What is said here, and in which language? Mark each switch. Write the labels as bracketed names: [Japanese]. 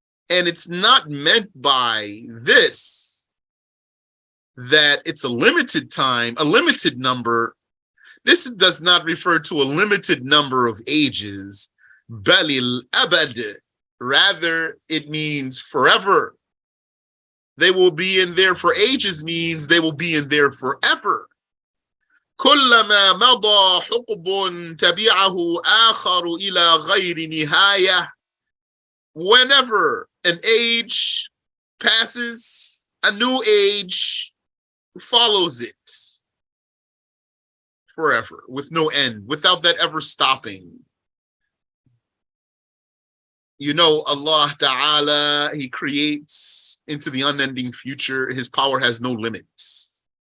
[English] And it's not meant by this that it's a limited time, a limited number. This does not refer to a limited number of ages. [Arabic] Balil abad. [English] Rather, it means forever. They will be in there for ages means they will be in there forever. [Arabic] كلما مضى حقب تبعه آخر إلى غير نهاية. [English] Whenever an age passes, a new age follows it forever, with no end, without that ever stopping. You know, Allah Ta'ala, He creates into the unending future. His power has no limits.